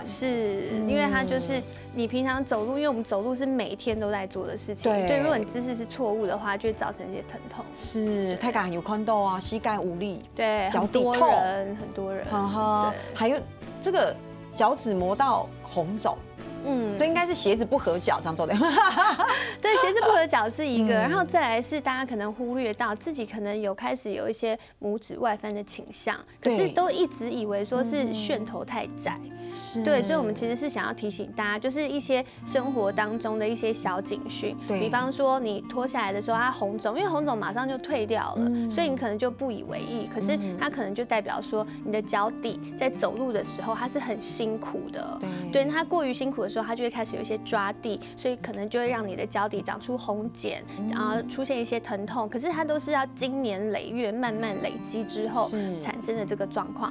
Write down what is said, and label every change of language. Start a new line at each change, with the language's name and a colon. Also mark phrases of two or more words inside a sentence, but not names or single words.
Chinese: 是因為它就是你平常走路，因為我們走路是每天都在做的事情，對，如果你姿勢是錯誤的話，就會造成一些疼痛。是，太感有看到啊，膝蓋無力，對，腳底痛，很多人，還有這個腳趾磨到紅腫。這應該是鞋子不合腳這樣做的。對，鞋子不合腳是一個，然後再來是大家可能忽略到自己可能開始有一些拇指外翻的傾向，可是都一直以為說是楦頭太窄。对，所以我们其实是想要提醒大家，就是一些生活当中的一些小警讯，比方说你脱下来的时候它红肿，因为红肿马上就退掉了，所以你可能就不以为意，可是它可能就代表说你的脚底在走路的时候它是很辛苦的，对，它过于辛苦的时候，它就会开始有一些抓地，所以可能就会让你的脚底长出红茧，然后出现一些疼痛，可是它都是要经年累月慢慢累积之后产生的这个状况。